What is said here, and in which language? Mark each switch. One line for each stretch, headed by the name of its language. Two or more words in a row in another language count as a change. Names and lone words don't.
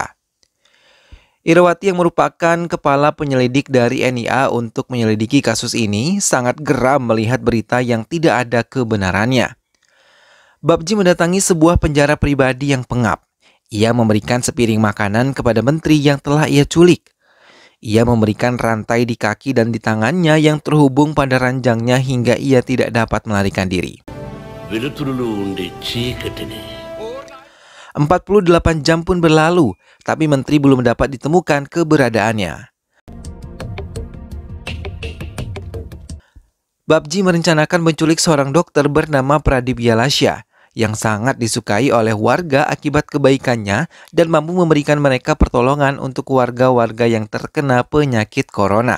Indonesian: Irawati yang merupakan kepala penyelidik dari NIA untuk menyelidiki kasus ini sangat geram melihat berita yang tidak ada kebenarannya. Babji mendatangi sebuah penjara pribadi yang pengap. Ia memberikan sepiring makanan kepada menteri yang telah ia culik. Ia memberikan rantai di kaki dan di tangannya yang terhubung pada ranjangnya hingga ia tidak dapat melarikan diri.
Telugu: వెలుతురులో ఉండే చీకటిని
Indonesian: 48 jam pun berlalu, tapi menteri belum dapat ditemukan keberadaannya. Babji merencanakan menculik seorang dokter bernama Pradipya Lasya yang sangat disukai oleh warga akibat kebaikannya dan mampu memberikan mereka pertolongan untuk warga-warga yang terkena penyakit corona.